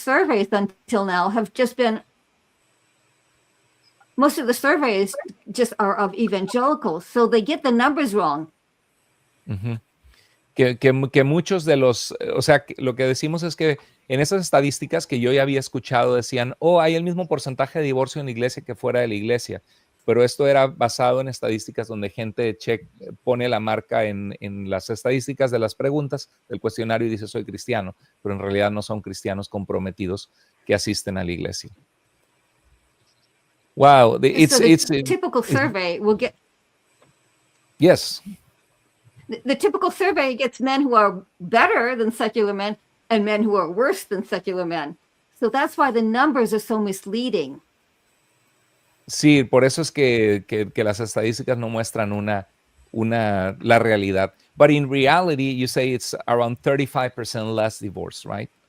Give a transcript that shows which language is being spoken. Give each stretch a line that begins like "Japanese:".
English: surveys until now have just been, most of the surveys just are of evangelicals. So they get the numbers wrong.
Spanish: que muchos de los, o sea, lo que decimos es que en esas estadísticas que yo ya había escuchado decían, oh, hay el mismo porcentaje de divorcio en la iglesia que fuera de la iglesia, pero esto era basado en estadísticas donde gente pone la marca en las estadísticas de las preguntas del cuestionario y dice soy cristiano, pero en realidad no son cristianos comprometidos que asisten a la iglesia.
English: Wow, So the typical survey will get, yes. the typical survey gets men who are better than secular men and men who are worse than secular men. So that's why the numbers are so misleading.
Spanish: Sí, por eso es que las estadísticas no muestran la realidad.
English: But in reality, you say it's around 35% less divorce, right?